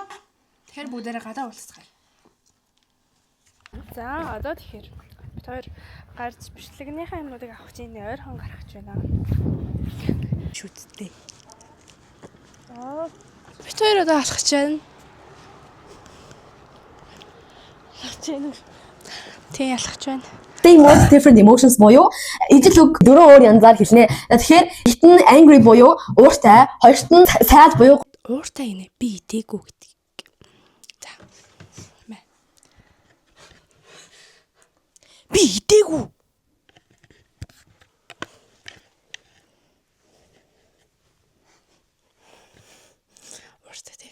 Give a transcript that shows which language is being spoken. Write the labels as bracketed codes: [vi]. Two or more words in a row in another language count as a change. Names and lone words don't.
[mn] Тэгэхээр бүгдээрээ гадаа уулзцгаая. За одоо тэгэхээр бид хоёр гарч бичлэгнийхээ юмнуудыг авах чинь ойрхон гарах гэж байна. Шүттэй. Бид хоёр одоо алхах гэж байна. Тий алхах гэж байна. [en] They emote different emotions [mn] буюу ижил үг 4 өөр янзаар хэлнэ. Тэгэхээр ихт нь angry буюу ууртай, хоёрт нь sad буюу Ууртай гинэ би идээгүй гэдэг. За. Мэ. Би идээгүй. Ууртай тий.